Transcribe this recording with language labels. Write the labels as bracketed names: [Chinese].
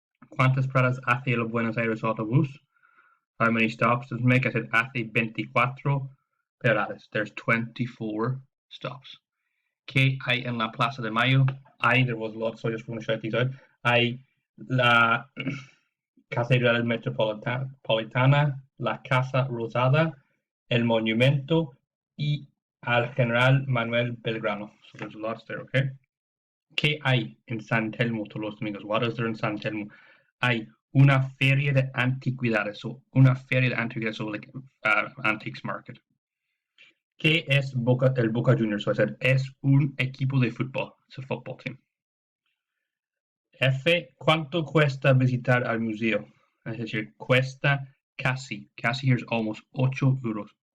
[Spanish] ¿Cuántas paradas hace el Buenos Aires autobús? [English] How many stops does it make? I said hace 24 paradas. There's 24 stops. [Spanish] ¿Qué hay en la Plaza de Mayo? [English] There was lots, so I just want to shout these out. [Spanish] Hay la Catedral Metropolitana, la Casa Rosada, el Monumento, y al General Manuel Belgrano. [English] So there's lots there, okay? [Spanish] ¿Qué hay en San Telmo todos los domingos? [English] What is there in San Telmo? [Spanish] Hay una feria de antigüedades. So una feria de antigüedades, so like antiques market. ¿Qué es el Boca Juniors? So I said, es un equipo de fútbol. It's a football team. F, ¿cuánto cuesta visitar al museo? [English] I said here, cuesta casi. Casi here is almost 8 euros.